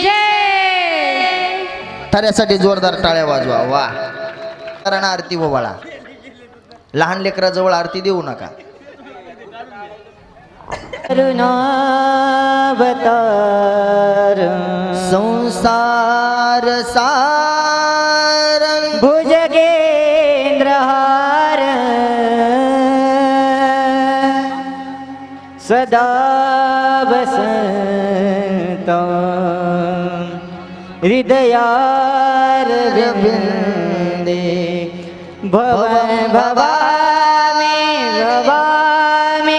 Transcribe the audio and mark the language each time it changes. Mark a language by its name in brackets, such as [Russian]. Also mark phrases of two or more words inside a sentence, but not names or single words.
[Marathi] जय त्यासाठी जोरदार टाळ्या वाजवा वा कारण आरती बाळा लहान लेकराजवळ आरती देऊ नका [Sanskrit] करुणावतार संसार सार भुजगेंद्रहार सदा वसंत हृदयारविंदे भवामि भवामि